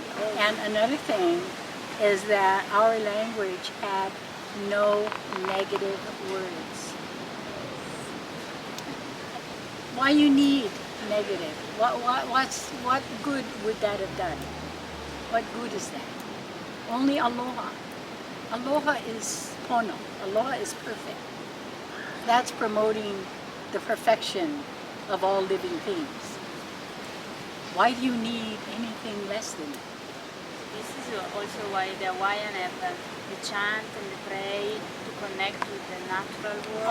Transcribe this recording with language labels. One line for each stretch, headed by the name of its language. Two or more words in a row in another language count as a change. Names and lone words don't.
English: And another thing is that our language had no negative words. Why you need negative? What good would that have done? What good is that? Only aloha. Aloha is pono. Aloha is perfect. That's promoting the perfection of all living things. Why do you need anything less than it? This is also why the Hawaiian have the chant and the pray to connect with the natural world.